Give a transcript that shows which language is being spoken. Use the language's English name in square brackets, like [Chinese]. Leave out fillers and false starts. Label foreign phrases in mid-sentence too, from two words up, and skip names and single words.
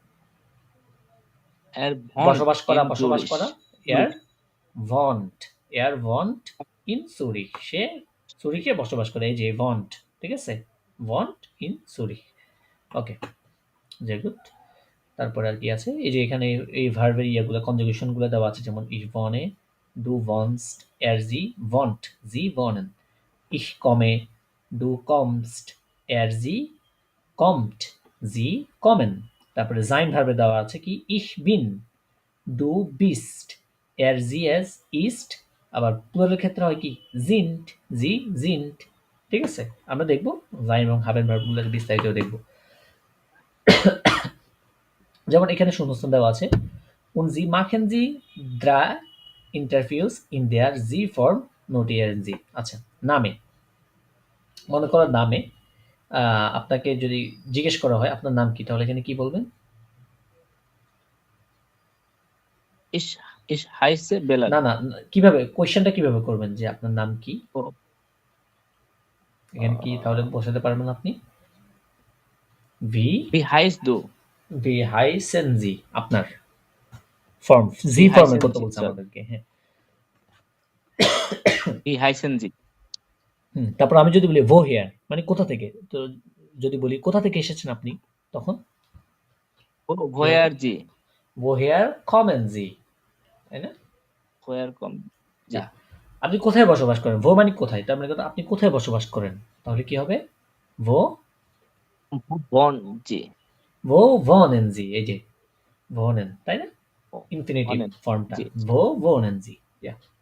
[Bangla] বসবাস করা [German] er wohnt, er wohnt in Zürich, [Bangla] সে সুরিখে বসবাস করে, এই যে ভন্ট, ঠিক আছে, [German] wohnt in Zürich. [Bangla] ওকে, যে গুড। তারপরে আর কি আছে, এই যে এখানে এই ভার্বের ইয়াগুলো কনজুগেশন গুলো দেওয়া আছে, যেমন [German] ich wohne, du wohnst, sie wohnt, sie wohnen, ich komme, du kommst, sie kommt, sie kommen। [Bangla] তারপরে sein ভার্বে দেওয়া আছে কি [German] ich bin, du bist, sie es ist। [Bangla] আবার প্লুরাল ক্ষেত্রে হয় কি [German] sind, sie sind, [Bangla] ঠিক আছে? আমরা দেখব sein এবং haben ভার্বগুলো বিস্তারিত দেখব। যেমন এখানে শূন্যস্থান দেওয়া আছে [German] und sie machen sie 3 Interviews in der sie Form notieren sie। [Bangla] আচ্ছা, নামে, মনে করো নামে আপনাকে যদি জিজ্ঞেস করা হয় আপনার নাম কি, তাহলে এখানে কি বলবেন? না না, কিভাবে কোয়েশ্চেনটা কিভাবে করবেন যে আপনার নাম কি? এখানে কি তাহলে বসাতে পারবেন আপনি? [German] wie heißen Sie, [Bangla] আপনার ফর্ম জি ফর্মের কথা বলছে আমাদেরকে, হ্যাঁ। তারপর আমি যদি বলি woher মানে কোথা থেকে, তো যদি বলি কোথা থেকে এসেছেন আপনি, তখন [German] woher kommen Sie, [Bangla] তাই না? আপনি কোথায় বসবাস করেন, ভো মানে কোথায়, তার মানে কথা আপনি কোথায় বসবাস করেন, তাহলে কি হবে? [German] ভো wohnen Sie, [Bangla] এই যে wohnen, তাই না? ইনফিনিটিভ ফর্মটা [German] wo wohnen Sie, [Bangla] ইয়া।